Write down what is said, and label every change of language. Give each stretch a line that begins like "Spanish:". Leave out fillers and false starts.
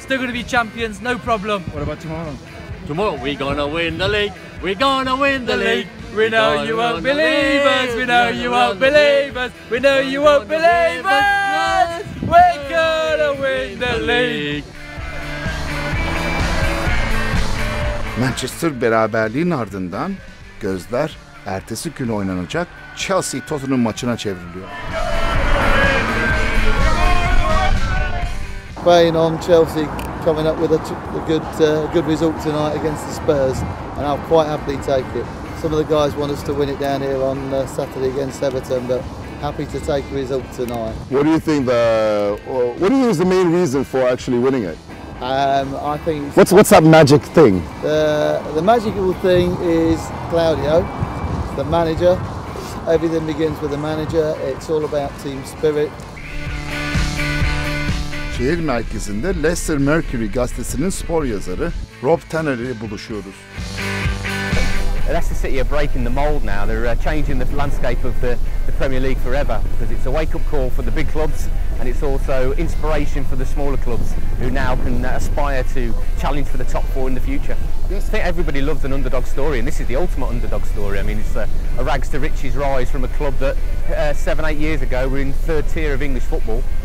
English: Still going to be champions, no problem. What about tomorrow? Tomorrow we're gonna win the league. We're gonna win the league. We know you won't believe us. We know you won't believe us. We know you won't believe us. We're gonna win the league.
Turkish: Manchester beraberliğin ardından gözler ertesi gün oynanacak Chelsea-Tottenham maçına çevriliyor.
English: Playing on Chelsea coming up with a good result tonight against the Spurs, and I'll quite happily take it. Some of the guys want us to win it down here on Saturday against Everton, but happy to take the result tonight. What do you think is the main reason for actually winning it? I think What's that magic thing? The magical thing is Claudio, the manager. Everything begins with the manager. It's all about team spirit.
Turkish: Şehir merkezinde Leicester Mercury gazetesinin spor yazarı Rob Tanner ile buluşuyoruz.
English: Leicester City are breaking the mould now. They're changing the landscape of the Premier League forever, because it's a wake-up call for the big clubs, and it's also inspiration for the smaller clubs who now can aspire to challenge for the top four in the future. I think everybody loves an underdog story, and this is the ultimate underdog story. I mean, it's a rags to riches rise from a club that 7-8 years ago were in third tier of English football.